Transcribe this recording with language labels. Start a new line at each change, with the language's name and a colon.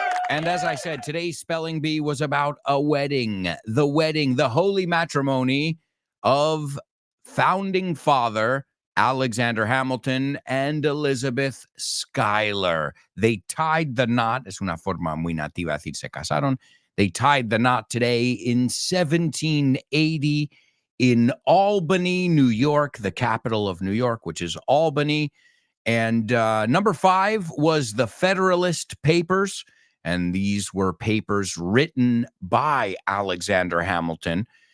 English: And as I said, today's spelling bee was about a wedding, the holy matrimony of founding father Alexander Hamilton and Elizabeth Schuyler. They tied the knot.
Spanish: Es una forma muy nativa decir se casaron.
English: They tied the knot today in 1780 in Albany, New York, the capital of New York, which is Albany. And number 5 was the Federalist Papers. And these were papers written by Alexander Hamilton.